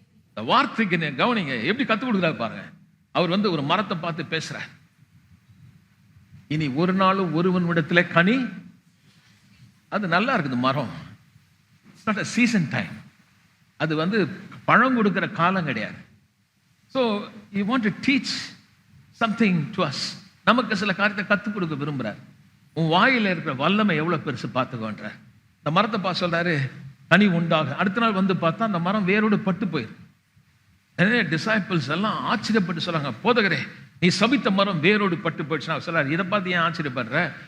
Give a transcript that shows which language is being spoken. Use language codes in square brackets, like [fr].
[ta] இந்த வார்த்தைக்கு கவனிங்க, எப்படி கத்து கொடுக்குறாரு பாருங்க. அவர் ஒரு மரத்தை பார்த்து பேசுறார். இனி ஒரு நாளும் ஒருவன் இடத்துல கனி, அது நல்லா இருக்குது மரம். [en] It's not a season time. [ta] அது பழம் கொடுக்கிற காலம் கிடையாது. [en] So you want to teach something to us. [ta] நமக்கு சில காரியத்தை கற்றுக் கொடுக்க விரும்புறார். உன் வாயில இருக்கிற வல்லமை எவ்வளவு பெருசு பார்த்துக்கோன்ற. இந்த மரத்தை பார்த்து சொல்றாரு, கனி உண்டாக. அடுத்த நாள் பார்த்தா அந்த மரம் வேரோடு பட்டு போயிருக்கு. டிசைபிள்ஸ் எல்லாம் ஆச்சரியப்பட்டு சொல்றாங்க, போதகரே நீ சபித்த மரம் வேரோடு பட்டு போயிடுச்சுன்னா சொல்றாரு, இதை பார்த்து ஏன் ஆச்சரியப்படுற?